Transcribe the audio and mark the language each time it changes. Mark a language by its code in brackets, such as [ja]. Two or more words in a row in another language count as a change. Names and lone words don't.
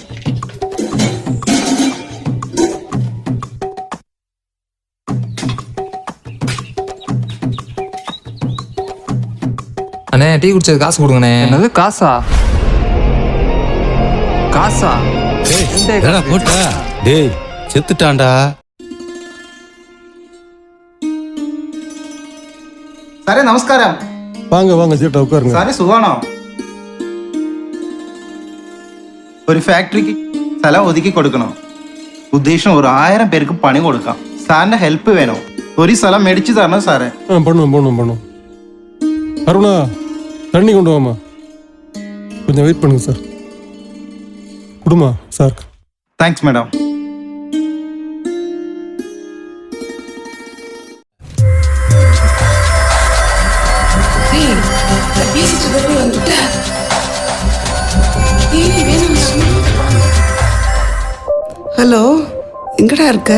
[ta] அண்ணே டீ குடிச்சது காசு கொடுங்கண்ணே. என்னது காசா? காசா? போட்டா டேய் செத்துட்டான்டா. [ml] സാറേ നമസ്കാരം. [ta] வாங்க வாங்க சீட்டை உட்காருங்க. [ml] സാറേ സുഖാണോ? ഒരു ഫാക്ടറിക്ക് സ്ഥലം ഒതുക്കി കൊടുക്കണം. ഉദ്ദേശം ഒരു 1000 പേർക്ക് പണി കൊടുക്കാം. സാറിന്റെ ഹെൽപ്പ് വേണോ? ഒരു സ്ഥലം മേടിച്ചു തരണം സാറേ. [ta] பண்ணுவோம். அருணா தண்ணி கொண்டு வாமா. கொஞ்சம் வெயிட் பண்ணுங்க சார். குடுமா சார். [en] thanks madam. [ta] ஹலோ, எங்கடா இருக்க?